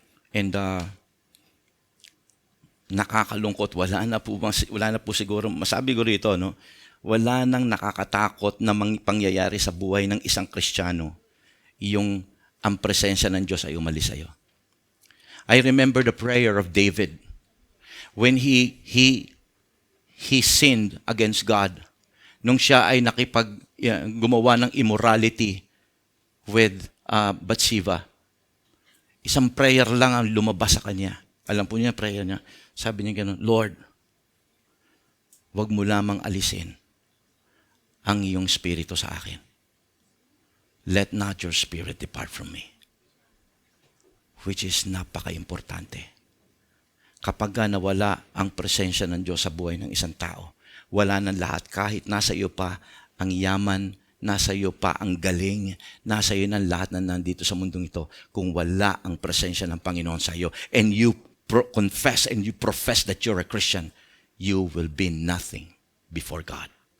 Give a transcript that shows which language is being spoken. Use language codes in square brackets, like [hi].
[tl] And nakakalungkot, wala na po siguro, masabi ko rito, no? Wala nang nakakatakot na pangyayari sa buhay ng isang Kristiyano, yung ang presensya ng Diyos ay umalis sa iyo. [en] I remember the prayer of David when he sinned against God. [tl] Nung siya ay gumawa ng immorality with Bathsheba. Isang prayer lang ang lumabas sa kanya. Alam po niya, prayer niya. Sabi niya gano'n, Lord, wag mo lamang alisin ang iyong spirito sa akin. [en] Let not your spirit depart from me. [tl] Which is napaka-importante. Kapag nawala ang presensya ng Diyos sa buhay ng isang tao, wala ng lahat. Kahit nasa iyo pa ang yaman, nasa iyo pa ang galing, nasa iyo ng lahat na nandito sa mundong ito, kung wala ang presensya ng Panginoon sa iyo, [en] and you confess and you profess that you're a Christian, you will be nothing before God.